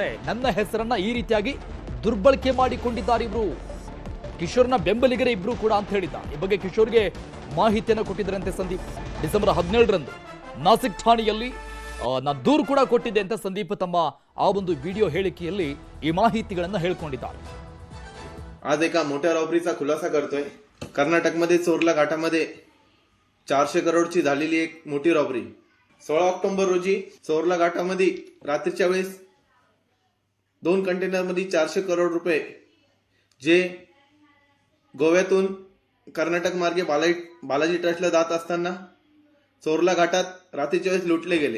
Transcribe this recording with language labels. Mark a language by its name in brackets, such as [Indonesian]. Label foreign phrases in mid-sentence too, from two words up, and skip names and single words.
[Kannada] ನನ್ನ ಹೆಸರನ್ನ ಈ ರೀತಿಯಾಗಿ ದುರ್ಬಳಕೆ ಮಾಡಿಕೊಂಡಿದ್ದಾರೆ ಇಬ್ರು. ಕಿಶೋರ್ನ ಬೆಂಬಲಿಗರೇ ಇಬ್ರು ಕೂಡ ಅಂತ ಹೇಳಿದ್ದ. ಈ ಬಗ್ಗೆ ಕಿಶೋರ್ಗೆ ಮಾಹಿತಿಯನ್ನು ಕೊಟ್ಟಿದ್ದರಂತೆ ಸಂದೀಪ್. ಡಿಸೆಂಬರ್ 17ರಂದು ನಾಸಿಕ್ ಠಾಣೆಯಲ್ಲಿ ನಾನು ದೂರು ಕೂಡ ಕೊಟ್ಟಿದ್ದೆ ಅಂತ संदीप तಮ್ಮ ಆ ಒಂದು व्हिडिओ ಹೇಳಿಕೆಯಲ್ಲಿ ಈ ಮಾಹಿತಿಗಳನ್ನು ಹೇಳ್ಕೊಂಡಿದ್ದಾರೆ. [Marathi] आज एका मोठ्या रॉबरीचा खुलासा करतोय. कर्नाटकमध्ये चोरला घाटामध्ये 400 करोडची झालेली एक मोठी रॉबरी. 16 ऑक्टोबर रोजी चोरला घाटामध्ये रात्रीच्या वेळेस 2 कंटेनरमध्ये 400 करोड रुपये जे गोव्यातून कर्नाटक मार्गे बालाजी ट्रस्टला जात असताना चोरला घाटात रात्रीच्या वेळेस लुटले गेले.